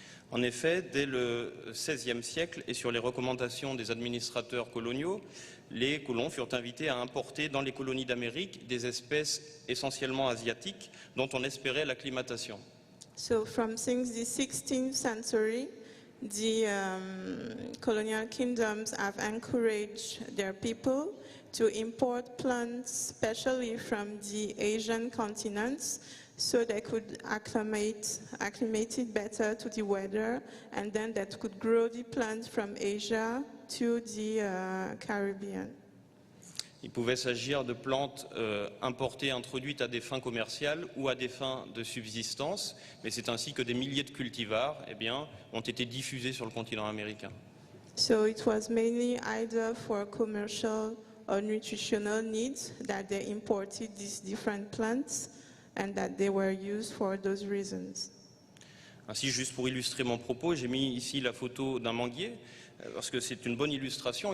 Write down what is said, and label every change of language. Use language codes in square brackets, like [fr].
[fr] En effet, dès le XVIe siècle et sur les recommandations des administrateurs coloniaux, les colons furent invités à importer dans les colonies d'Amérique des espèces essentiellement asiatiques dont on espérait l'acclimatation. [en] So from since the 16th century, the colonial kingdoms have encouraged their people to import plants, especially from the Asian continents, so they could acclimate it better to the weather, and then that could grow the plants from Asia to the Caribbean. [fr] Il pouvait s'agir de plantes importées, introduites à des fins commerciales ou à des fins de subsistance, mais c'est ainsi que des milliers de cultivars ont été diffusés sur le continent américain. [en] So it was mainly either for commercial or nutritional needs that they imported these different plants and that they were used for those reasons. [fr] Ainsi, juste pour illustrer mon propos, j'ai mis ici la photo d'un manguier, parce que c'est une bonne illustration.